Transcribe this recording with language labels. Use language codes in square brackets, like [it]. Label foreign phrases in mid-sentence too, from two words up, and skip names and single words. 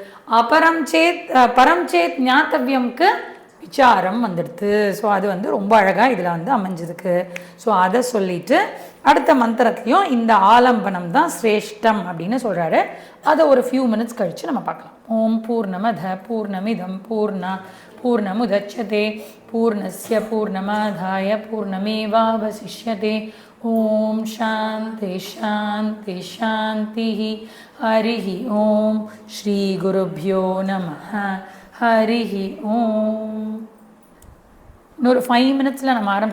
[sa] परं चेत् [ta] ஞாத்தவியம்க்கு விசாரம் வந்துடுது. ஸோ அது வந்து ரொம்ப அழகாக இதில் வந்து அமைஞ்சிருக்கு. ஸோ அதை சொல்லிட்டு அடுத்த மந்திரத்துலையும் இந்த ஆலம்பனம் தான் சிரேஷ்டம் அப்படின்னு சொல்கிறாரு. அதை ஒரு [en] few minutes [ta] கழித்து நம்ம பார்க்கலாம். [sa] ॐ पूर्णमदः पूर्णमिदं पूर्णमुदच्यते पूर्णस्य पूर्णमादाय पूर्णमेवावशिष्यते. ॐ शान्तिः शान्तिः शान्तिः. हरिः ॐ श्री गुरुभ्यो नमः. हरिः ॐ. [ta] இன்னொரு 5 மினிட்ஸில் நம்ம ஆரம்பிச்சு